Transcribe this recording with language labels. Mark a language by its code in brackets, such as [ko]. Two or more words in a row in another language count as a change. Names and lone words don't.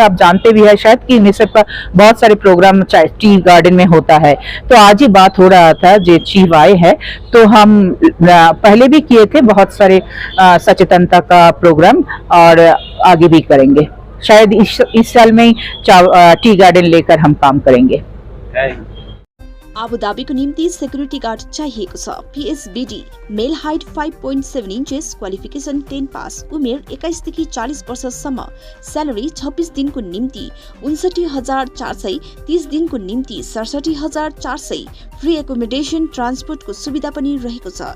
[hi] आप जानते भी है शायद कि यूनिसेफ का बहुत सारे प्रोग्राम [en] tea garden [hi] में होता है। तो आज ही बात हो रहा था, जो चीफ आए हैं, तो हम पहले भी किए थे बहुत सारे सचेतनता का प्रोग्राम, और आगे भी करेंगे। शायद इस साल में ही [en] tea garden [hi] लेकर हम काम करेंगे। [ne] आबुधाबीको निम्ति सेक्युरिटी गार्ड चाहिएको छ। PSBD, [en] male height 5.7 inches, qualification 10 pass, [ne] उमेर 21 देखि 40 वर्षसम्म, स्यालेरी 26 दिनको निम्ति 59,400, 30 दिनको निम्ति 67,400, [en] free accommodation, [ne] ट्रान्सपोर्टको सुविधा पनि रहेको छ।